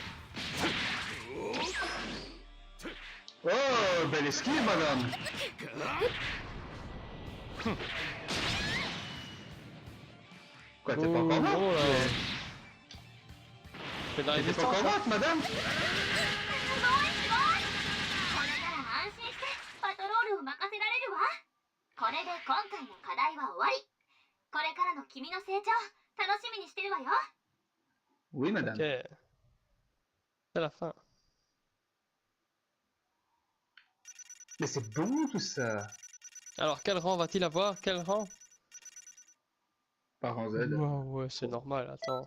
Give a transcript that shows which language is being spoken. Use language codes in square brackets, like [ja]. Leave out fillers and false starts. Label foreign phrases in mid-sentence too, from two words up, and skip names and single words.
[fr] Oh, belle esquive, madame. Quoi, t'es pas encore morte? Oh là. Fais dans les T'es pas encore distances. morte, madame? [ja] これから安心してパトロールを任せられるわ。これで今回の課題は終わり。これからの君の成長楽しみにしてるわよ。 [fr] Oui, madame. Ok. C'est la fin. Mais c'est bon tout ça. Alors, quel rang va-t-il avoir? Quel rang? Par rang Z. Wow, ouais, c'est normal, attends.